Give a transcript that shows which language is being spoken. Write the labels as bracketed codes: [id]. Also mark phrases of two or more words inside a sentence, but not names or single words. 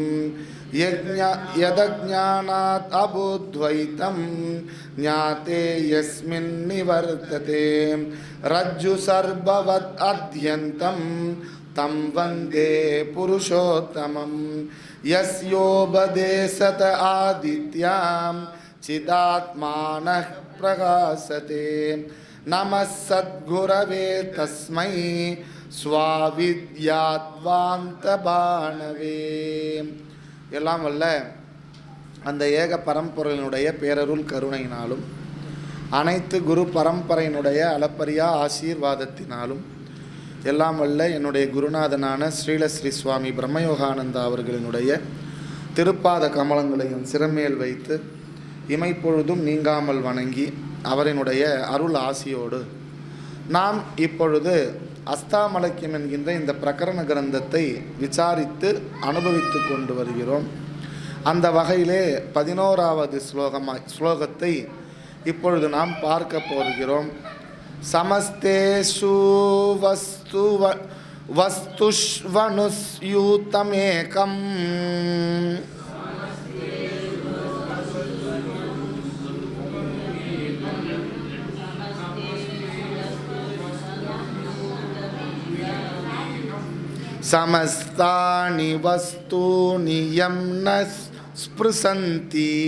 [sa] यदज्ञानात् अबुद्ध्वैतं ज्ञाते यस्मिन् निवर्तते रज्जुसर्पवत् अध्यन्तं तं वन्दे पुरुषोत्तमम्। यस्योपदेशत आदित्यां चिदात्मानः प्रकाशते नमः सद्गुरवे तस्मै स्वाविद्यात्वान्तबाणवे। [ta] எல்லாம் வல்ல அந்த ஏக பரம்பொருளினுடைய பேரருள் கருணையினாலும் அனைத்து குரு பரம்பரையினுடைய அளப்பரியா ஆசீர்வாதத்தினாலும் எல்லாம் வல்ல என்னுடைய குருநாதனான ஸ்ரீலஸ்ரீ சுவாமி பிரம்மயோகானந்தா அவர்களினுடைய திருப்பாத கமலங்களையும் சிறமேல் வைத்து இமைப்பொழுதும் நீங்காமல் வணங்கி அவரினுடைய அருள் ஆசியோடு நாம் இப்பொழுது அஸ்தாமலக்கியம் என்கின்ற இந்த பிரகரண கிரந்தத்தை விசாரித்து அனுபவித்து கொண்டு வருகிறோம். அந்த வகையிலே 11வது ஸ்லோகத்தை இப்பொழுது நாம் பார்க்க போகிறோம். [sa] समस्तेषु वस्तुष्वनुस्यूतमेकम् समस्तानि वस्तूनि यं न स्पृशन्ति